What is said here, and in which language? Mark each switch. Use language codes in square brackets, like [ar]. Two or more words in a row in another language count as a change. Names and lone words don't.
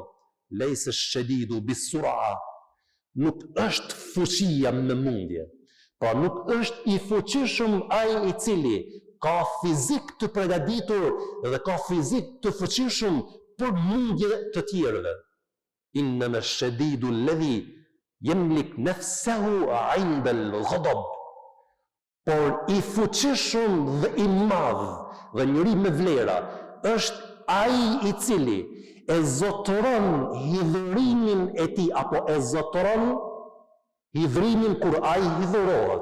[ar] ليس الشديد بالصرعة, [sq] nuk është fuqia me mundje. Pra nuk është i fuqishëm ai i cili ka fizik të përgatitur dhe ka fizik të fuqishëm për mundje të tjerëve. [ar] إنما الشديد الذي يملك نفسه عند الغضب. [sq] Por i fuqishëm dhe i madh dhe njëri me vlera është ai i cili e zotëron hidhurimin e tij apo e zotëron hidhrimin kur ai hidhurohet.